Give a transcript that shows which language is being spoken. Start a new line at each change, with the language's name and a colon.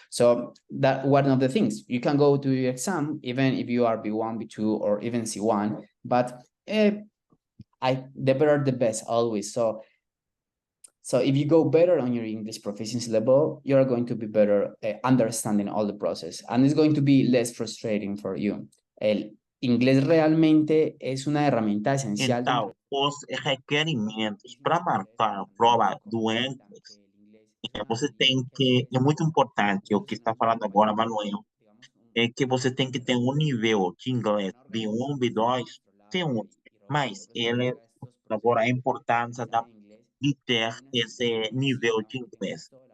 English: So that one of the things, you can go to your exam, even if you are B1, B2, or even C1, but the better, the best always. So if you go better on your English proficiency level, you're going to be better understanding all the process, and it's going to be less frustrating for you.
Spanish: El inglés realmente es una herramienta esencial.
Portuguese: Então, os requerimentos para marcar a prova do NCLEX, você tem que, é muito importante, o que está falando agora, Manuel, é que você tem que ter um nível de inglês B1, B2, C1, mas ele, agora, a importância de ter esse nível de inglês.